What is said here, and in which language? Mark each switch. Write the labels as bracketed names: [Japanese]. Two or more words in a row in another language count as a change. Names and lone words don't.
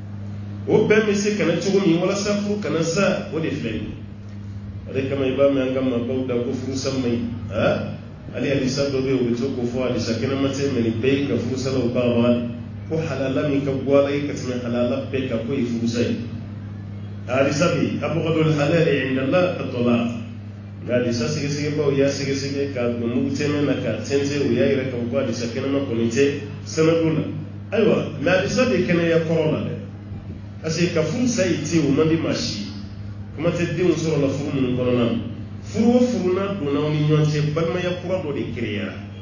[Bambara] o bɛn bɛ se kana cogo min walasa furu kana sa o de filɛ nin o de kama i b'a mɛn an ka maabaw da ko furu sa man ɲi ali hadisa dɔ bɛ yen o bɛ to k'o fɔ hadisa kɛnɛma tɛ mɛ nin bɛɛ ye ka furusalaw baa ko halala min ka bɔ ala ye ka tɛmɛ halala bɛɛ kan ko ye furusa ye hadisa bɛ yen [Arabic] أبغض الحلال عند الله الطلاق [Bambara] nka hadisa sɛgɛsɛgɛbaw y'a sɛgɛsɛgɛ ka don mugu tɛmɛ na ka tɛntɛn o y'a yɛrɛ ka fɔ hadisa kɛnɛma kɔni tɛ sanadu la ayiwa mɛ hadisa bɛ kɛnɛya kɔrɔ la dɛ [French] parce que [Bambara] ka furusa yi te o man di maa si kuma tɛ denw sɔrɔ la furu minnu kɔnɔna na furu o furu n'a donna aw ni ɲɔgɔn cɛ balimaya kura dɔ de créera